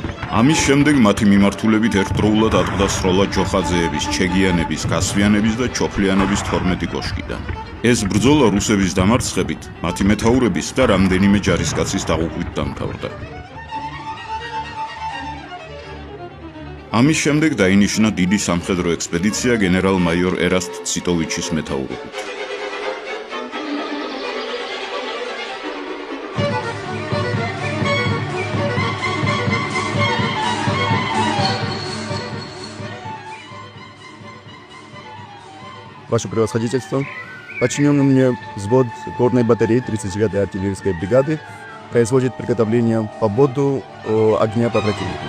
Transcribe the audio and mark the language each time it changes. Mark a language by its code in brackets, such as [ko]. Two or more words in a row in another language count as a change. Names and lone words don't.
[ka] ამის შემდეგ მათი მიმართულებით ერთდროულად ატყდა სროლა ჯოხაძეების, ჩეგიანების, გასვიანების და ჩოფლიანების 12 კოშკიდან. ეს ბრძოლა რუსების დამარცხებით, მათი მეთაურების და რამდენიმე ჯარისკაცის დაღუპვით დამთავრდა. ამის შემდეგ დაინიშნა დიდი სამხედრო ექსპედიცია გენერალ-მაიორ ერასტ ციტოვიჩის მეთაურობით. [ru] Ваше превосходительство, подчиненный мне взвод горной батареи 39-й артиллерийской бригады производит приготовление по боду огня по противнику.